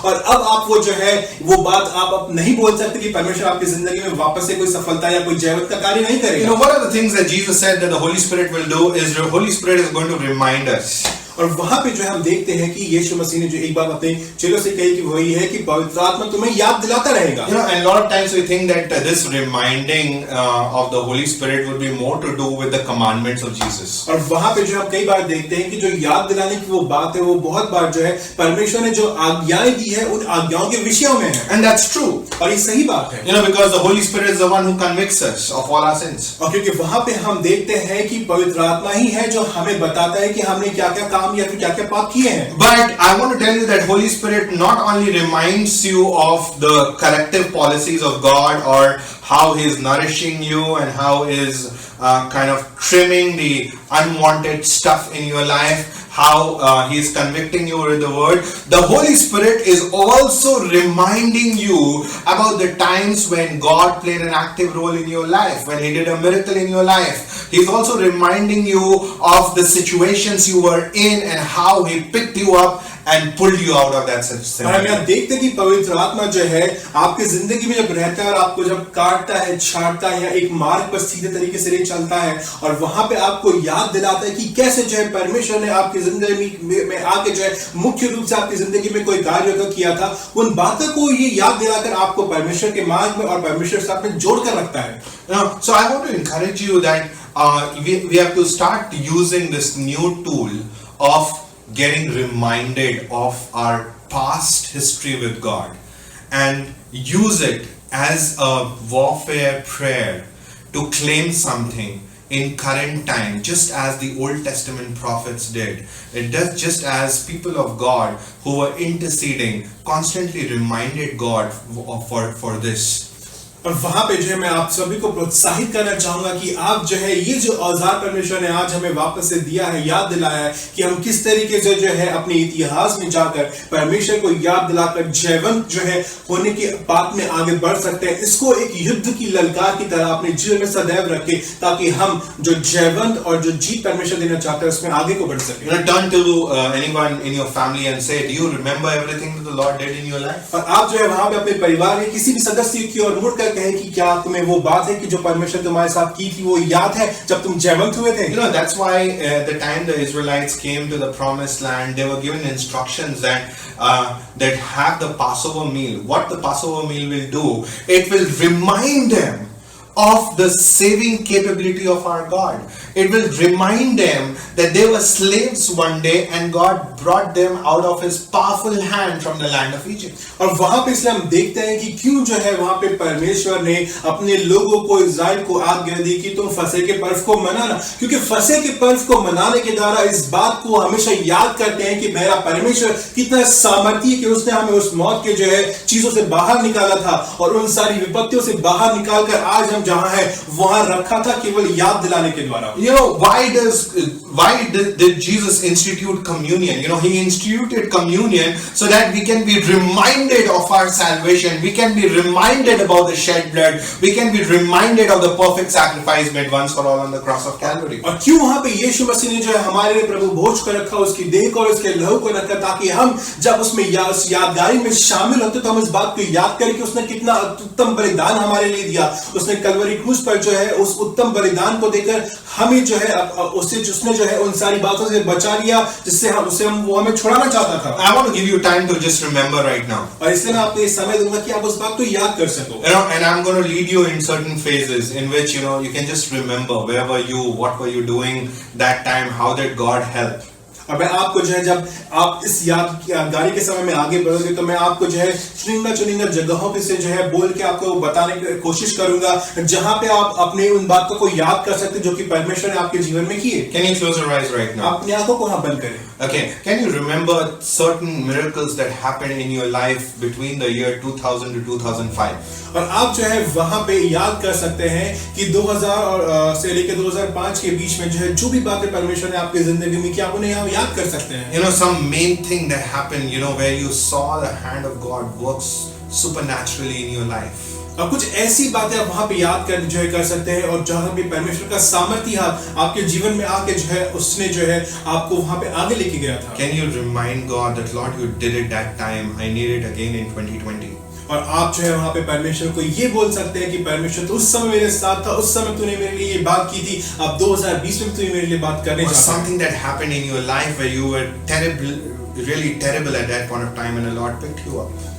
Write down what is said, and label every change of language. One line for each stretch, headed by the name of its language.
Hindi: और अब आप वो जो है वो बात आप नहीं बोल सकते कि परमेश्वर आपकी जिंदगी में वापस से कोई सफलता या कोई जयवंत का कार्य नहीं करेगा।
English: You know, one of the things that Jesus said that the Holy Spirit will do is the Holy Spirit is going to remind us.
Hindi: और वहां पे जो है हम देखते हैं कि यीशु मसीह ने जो एक बात अपने चेलों से कही कि वही है कि पवित्र आत्मा तुम्हें याद दिलाता रहेगा।
English: You know, and a lot of times we think that this reminding of the Holy Spirit would be more to do with the commandments of Jesus.
Hindi: और वहां पे जो हम कई बार देखते हैं कि जो याद दिलाने की वो बात है वो बहुत बार जो है परमेश्वर ने जो आज्ञाएं दी है उन आज्ञाओं के विषयों में है।
English: And that's true.
Hindi: और ये सही बात है।
English: You know, because the Holy Spirit is the one who convicts us of all our sins.
Hindi: और क्योंकि वहां पे हम देखते हैं कि पवित्र आत्मा ही है जो हमें बताता है कि हमने क्या क्या काम या फिर क्या क्या पाप किए हैं।
English: But I want to tell you that Holy Spirit not only reminds you of the corrective policies of God or how He is nourishing you and how He is kind of trimming the unwanted stuff in your life, how He is convicting you with the word. The Holy Spirit is also reminding you about the times when God played an active role in your life, when He did a miracle in your life. He is also reminding you of the situations you were in and how He picked you up and pulled you out of that
Hindi: और हम
English: situation.
Hindi: यहाँ देखते हैं कि पवित्र आत्मा जो है आपकी जिंदगी में जब रहता है और आपको जब काटता है, छांटता है या एक मार्ग पर सीधे तरीके से ले चलता है और वहां पे आपको याद दिलाता है कि कैसे जो है परमेश्वर ने आपकी जिंदगी में आके जो है मुख्य रूप से आपकी जिंदगी में कोई कार्य किया था, उन बातों को ये याद दिलाकर आपको परमेश्वर के मार्ग में और परमेश्वर के साथ में जोड़ कर रखता है।
English: So I want to encourage you that we have to start using this new tool of getting reminded of our past history with God and use it as a warfare prayer to claim something in current time, just as the Old Testament prophets did. It does, just as people of God who were interceding constantly reminded God for this.
Hindi: और वहां पे जो है मैं आप सभी को प्रोत्साहित करना चाहूंगा कि आप जो है ये जो औजार परमेश्वर ने आज हमें वापस से दिया है, याद दिलाया है कि हम किस तरीके से जो है अपने इतिहास में जाकर परमेश्वर को याद दिलाकर जयवंत जो है होने की बात में आगे बढ़ सकते हैं। इसको एक युद्ध की ललकार की तरह अपने जीवन में सदैव रखें ताकि हम जो जयवंत और जो जीत परमेश्वर देना चाहते हैं उसमें आगे को बढ़ सके।
English: You know, turn to anyone in your family and say, do you remember everything that the Lord did in your life?
Hindi: और आप जो है वहां पे अपने परिवार के किसी भी सदस्य की ओर मुड़कर कहें कि क्या तुम्हें वो बात है कि जो परमेश्वर तुम्हारे साथ की थी वो याद है जब तुम जयवंत हुए थे।
English: You know, that's why the time the Israelites came to the promised land, they were given instructions that have the Passover meal. What the Passover meal will do, it will remind them of the saving capability of our God. It will remind them that they were slaves one day and God brought them out of His powerful hand from the land of Egypt.
Hindi: और वहां पे इसलिए हम देखते हैं कि क्यों जो है वहां पे परमेश्वर ने अपने लोगों को, इस्राएल को आज्ञा दी कि तुम फसह के पर्व को मनाना, क्योंकि फसह के पर्व को मनाने के द्वारा इस बात को हमेशा याद करते हैं कि मेरा परमेश्वर कितना सामर्थ्य कि उसने हमें उस मौत के जो है चीजों से बाहर निकाला था और उन सारी विपत्तियों से बाहर निकालकर आज हम जहां है वहां रखा था केवल याद दिलाने के द्वारा।
English: You know, why did Jesus institute communion? You know, He instituted communion so that we can be reminded of our salvation. We can be reminded about the shed blood. We can be reminded of the perfect sacrifice made once for all on the cross of Calvary.
Hindi: और क्यों वहां पे यीशु मसीह ने जो है हमारे लिए प्रभु भोज को रखा, उसकी देह को और उसके लहू को रखा ताकि हम जब उसमें यादगारी में शामिल होते तो हम इस बात को याद करें कि उसने कितना उत्तम बलिदान हमारे लिए दिया। उसने कलवरी क्रूस पर जो है उस उत्तम बलिदान को देकर हमें जो है उसने जो है उन सारी बातों से बचा लिया जिससे हम वो हमें छुड़ाना चाहता था।
English: I want to give you time to just remember right now.
Hindi: और इसलिए मैं आपको ये समय दूंगा कि आप उस बात को याद कर सको।
English: You know, and I'm going to lead you in certain phases in which you can just remember where were you, what were you doing that time, how did God help.
Hindi: और मैं आपको जो है जब आप इस यादगारी के समय में आगे बढ़ोगे तो मैं आपको जो है चुनिंदा जगहों पे से जो है बोल के आपको बताने की कोशिश करूंगा जहां पे आप अपने उन बातों को याद कर सकते जो कि परमेश्वर ने आपके जीवन में किए।
English: Can you close your eyes right now?
Hindi: अपनी आंखों को हाँ बंद करें।
English: Okay, can you remember certain miracles that happened in your life between the year 2000 to 2005?
Hindi: और आप जो है वहां पे याद कर सकते हैं कि 2000 से लेकर 2005 के बीच में जो है जो भी बातें परमेश्वर ने आपकी जिंदगी में की आप उन्हें याद कर सकते हैं।
English: You know, some main thing that happened, where you saw the hand of God works supernaturally in your life.
Hindi: और कुछ ऐसी बातें आप वहां पे याद कर जो है कर सकते हैं और जहां पे परमेश्वर का सामर्थ्य आपके जीवन में आके जो है उसने जो है आपको वहां पे आगे लेके गया था।
English: Can you remind God that Lord, you did it that time, I need it again in 2020?
Hindi: और आप जो है वहां पे परमेश्वर को ये बोल सकते हैं कि परमेश्वर तो उस समय मेरे साथ था, उस समय तूने मेरे लिए ये बात की थी, अब 2020 में तूने मेरे लिए बात करने
English: Or
Hindi: जा रहा है।
English: something that happened in your life where you were terrible, really terrible at that point of time, and the Lord picked you up.